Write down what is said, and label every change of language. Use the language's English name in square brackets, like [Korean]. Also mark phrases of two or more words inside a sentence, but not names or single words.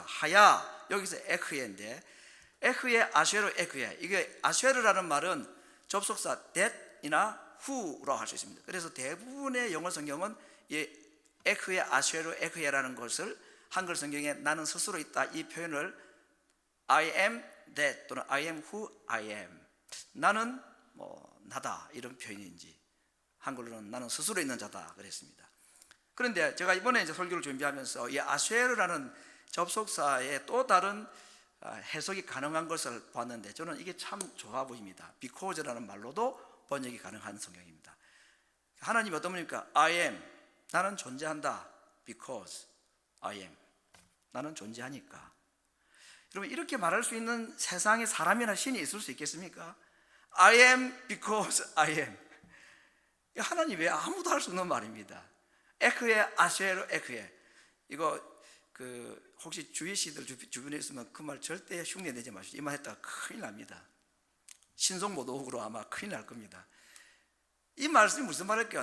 [Korean] 하야, 여기서 에흐예인데, 에흐예 아쉐르 에흐예, 이게 아쉐르라는 말은 접속사 that이나 who로 할 수 있습니다. 그래서 대부분의 영어 성경은 이 에흐예 아쉐르 에흐예라는 것을 한글 성경에 나는 스스로 있다 이 표현을 [English] I am that [Korean] 또는 [English] I am who I am, [Korean] 나는 나다 이런 표현인지, 한글로는 나는 스스로 있는 자다 그랬습니다. 그런데 제가 이번에 이제 설교를 준비하면서 이 아쉐르라는 접속사의 또 다른 해석이 가능한 것을 봤는데 저는 이게 참 좋아 보입니다. because라는 말로도 번역이 가능한 성경입니다. 하나님이 어떤 분입니까? [English] I am, [Korean] 나는 존재한다. [English] because I am, [Korean] 나는 존재하니까. 여러분, 이렇게 말할 수 있는 세상에 사람이나 신이 있을 수 있겠습니까? [English] I am because I am. [Korean] 하나님 외에 아무도 할 수 없는 말입니다. 에크에 아쉐르 에크에. 이거 혹시 주위시들 주변에 있으면 그 말 절대 흉내 내지 마시고, 이 말 했다가 큰일 납니다. 신속모독으로 아마 큰일 날 겁니다. 이 말씀이 무슨 말일까요?